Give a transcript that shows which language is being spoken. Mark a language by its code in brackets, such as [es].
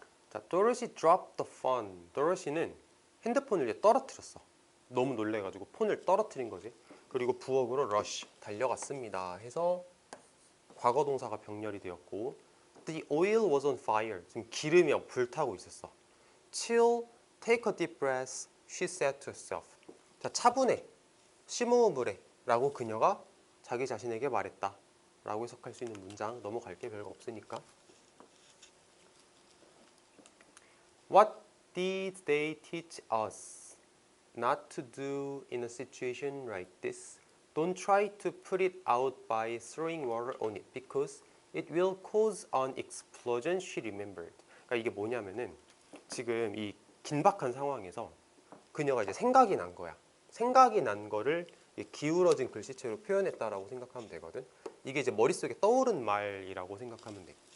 [en] 자, Dorothy dropped the phone. [ko] Dorothy는 핸드폰을 이제 떨어뜨렸어. 너무 놀래가지고 폰을 떨어뜨린 거지. 그리고 부엌으로 rush, 달려갔습니다. 해서 과거 동사가 병렬이 되었고, [en] The oil was on fire. [ko] 지금 기름이 불타고 있었어. [en] Chill, take a deep breath, she said to herself. [ko] 자, 차분해, 심호흡을 해 라고 그녀가 자기 자신에게 말했다 라고 해석할 수 있는 문장. 넘어갈 게 별거 없으니까. [en] What did they teach us not to do in a situation like this? Don't try to put it out by throwing water on it because it will cause an explosion, she remembered. [ko] 그러니까 이게 뭐냐면은 지금 이 긴박한 상황에서 그녀가 이제 생각이 난 거야. 생각이 난 거를 기울어진 글씨체로 표현했다라고 생각하면 되거든. 이게 이제 머릿속에 떠오른 말이라고 생각하면 돼.